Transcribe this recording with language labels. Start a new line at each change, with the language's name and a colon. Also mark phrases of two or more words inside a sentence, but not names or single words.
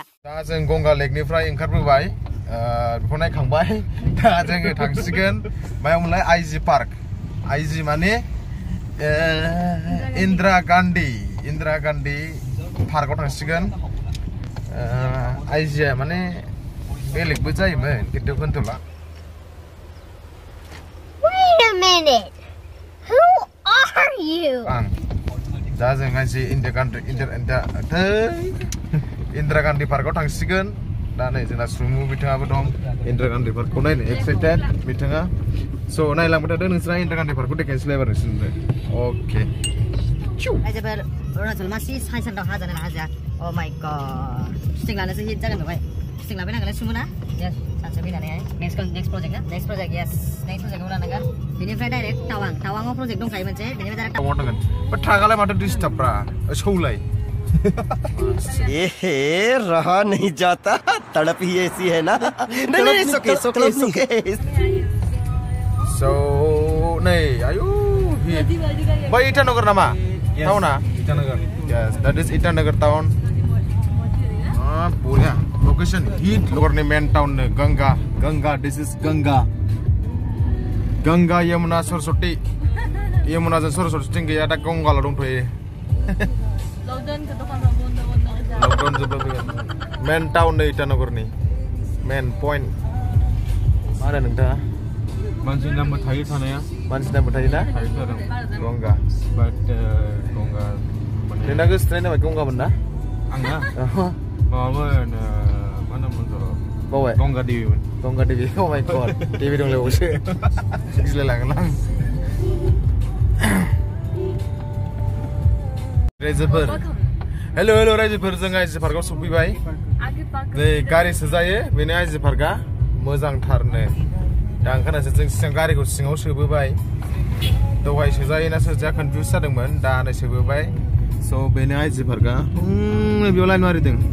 Bodo: दा जों गंगा लेकनिफ्राय ओंखारबोबाय बेखौ नायखांबाय दा जोङो थांसिगोन मायावमोनलाय आइजि पार्क आइजि माने इन्दिरा गान्धी पार्कआव थांसिगोन आइजिया माने बेलेगबो जायोमोन खिन्थु खोन्थ'ला
English: Wait a minute. Who are you?
Bodo: आं दा जों आइजि इन्दिरा गान्धी पार्कआव थांसिगोन दा नै जोंना सुमु बिथाङाबो दं इन्दिरा गान्धी पार्कखौ नायनो एक्साइटेड बिथाङा स' नायलांबाय थादों नोंसोरा इन्दिरा गान्धी पार्कखौ देखायनोसैलाय एबार नोंसोरनो अके रायजोफोर अरुणाचल मासि साइन्साव हाजानो हाजा
English: oh my god
Bodo: स्टिं लानोसो हिट जागोन बेवहाय स्टिं लाबाय नांगोन सुमुना यस सानसे फैनानैहाय
English: next project
Bodo: ना
English: next project yes next
Bodo: प्रजेक्टआव लानांगोन बेनिफ्राय डाइरेक्ट टावांआव प्रजेक्ट दंखायो मोनसे बेनिफ्राय डाइरेक्ट टावांआव थांगोन बा थांगालाय माथो डिस्टार्बब्रा सौलाय
Hindi: ये रहा नहीं जाता तड़प ही ऐसी है ना नहीं सोके
Bodo: so नै आयु बै इटानगर नामा टाउना इटानगर
English: yes that is
Bodo: इटानगर टाउन बढिया लोकेसन हिट लगरनि
English: main town
Bodo: नो गंगा
English: this is
Bodo: गंगा यमुना सरस्वती यमुनाजों सरस्वती गैया दा गंगाल' दंथ'यो लकडाउन जोबबाय
English: main town
Bodo: नै इटानगरनि
English: main point
Bodo: मा होनो नोंथाङा मानसि नामबो थायो थानाया मानसि नामबो थायोना गंगा गंगा नोंना गोसोथोनाय नामा गंगामोन ना आंना माबामोन मा नाममोन बावबाय गंगा देबिमोन गंगा देबि
English: oh my god
Bodo: देबि दंलायबावसो गिलायलाङोन आं रायजोफोर हेल' रायजोफोर जों आइजि पार्कआव सफैबाय नै गारि सोजायो बेनो आइजि पार्कआ मोजांथारनो दा ओंखारनासो जों सिगां गारिखौ सिङाव सोबोबाय दहाय सोजायोना सोजाया कनफिउज जादोंमोन दा नै सोबोबाय स' बेनो आइजि पार्कआ बेयाव लाइन मारिदों